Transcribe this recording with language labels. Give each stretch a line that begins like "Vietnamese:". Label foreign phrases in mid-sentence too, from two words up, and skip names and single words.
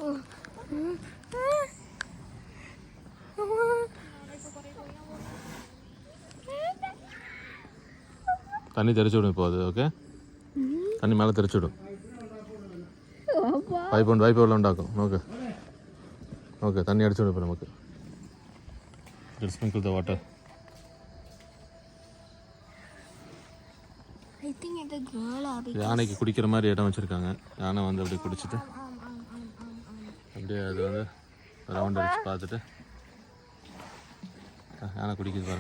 Malayalam: തണ്ണി തെറിച്ചുവിടും ഇപ്പോൾ അത്. ഓക്കെ, തണ്ണി മേലെ തെറിച്ചിടും. പൈപ്പ് വെള്ളം ഉണ്ടാക്കും. നോക്ക് തണ്ണി അടിച്ചുവിടും ഇപ്പോൾ നമുക്ക്.
English: sprinkle the water.
Tamil: யானைக்கு குடிக்கிற மாதிரி இடம் வச்சுருக்காங்க. யானை வந்து அப்படியே குடிச்சிட்டு அப்படியே அது வந்து ரவுண்ட் அடிச்சு பார்த்துட்டு யானை குடிக்குது பாருங்க.